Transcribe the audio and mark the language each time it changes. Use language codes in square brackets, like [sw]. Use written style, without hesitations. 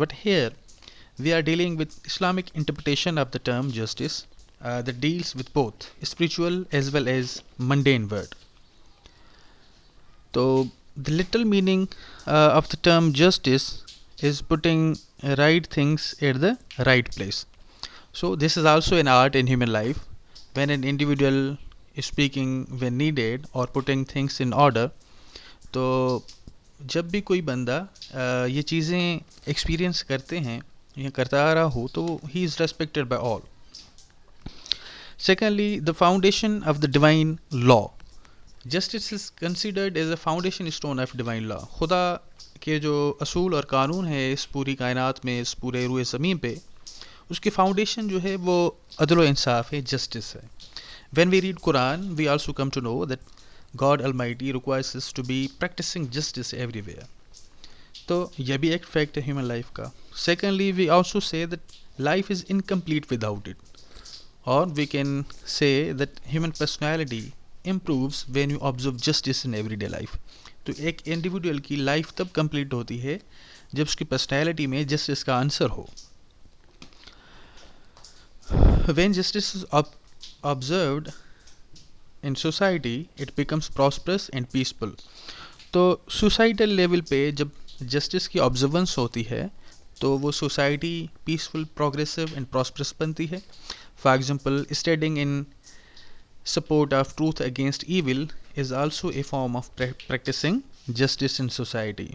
[en] But here we are dealing with Islamic interpretation of the term justice that deals with both spiritual as well as mundane word. So the literal meaning of the term justice is putting right things at the right place. So this is also an art in human life. When an individual is speaking when needed or putting things in order, [ur] تو جب بھی کوئی بندہ یہ چیزیں experience کرتے ہیں یا کرتا آ رہا ہو تو [en] ہی is respected by all. Secondly the foundation of the divine law. Justice is considered as a foundation stone of divine law. [ur] خدا کے جو اصول اور قانون ہے اس پوری کائنات میں، اس پورے روئے زمین پہ، اس کی فاؤنڈیشن جو ہے وہ عدل و انصاف ہے، جسٹس ہے. [en] When we read Quran we also come to know that God Almighty requires us to be practicing justice everywhere. [ur] تو یہ بھی ایک فیکٹ ہے ہیومن لائف کا. [en] Secondly we also say that life is incomplete without it, اور we can say that human personality improves when you observe justice in every day life. [ur] تو ایک individual کی لائف تب کمپلیٹ ہوتی ہے جب اس کی پرسنالٹی میں جسٹس کا answer ہو. [en] When justice is observed in society it becomes prosperous and peaceful. [ur] تو سوسائٹل لیول پہ جب جسٹس کی آبزرونس ہوتی ہے تو وہ society peaceful, progressive and prosperous بنتی ہے. [en] For example standing in support of truth against evil is also a form of practicing justice in society.